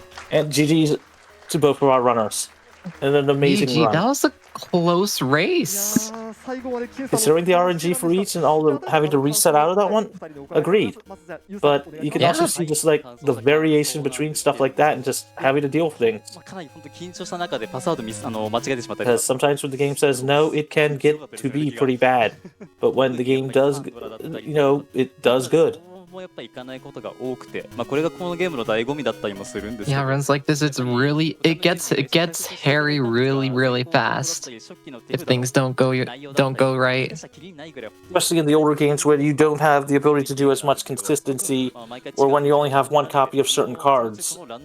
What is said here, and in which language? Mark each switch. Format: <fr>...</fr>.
<en>And GG's to both of our runners. And an amazing run. That was a close race. Considering the RNG for each and all the having to reset out of that one, agreed. But you can also see just like the variation between stuff like that and just having to deal with things.</en> <ja>かなり本当緊張した中でパスワード間違えてしまったり</ja> <en>Because sometimes when the game says no, it can get to be pretty bad. But when the game does, it does good.</en> <ja>もやっぱいかないことが多くて、これがこのゲームの醍醐味だったりもするんですけど。</ja> <en>Yeah, runs like this, it gets hairy really fast if things don't go right. Especially in the older games where you don't have the ability to do as much consistency, or when you only have one copy of certain cards.</en>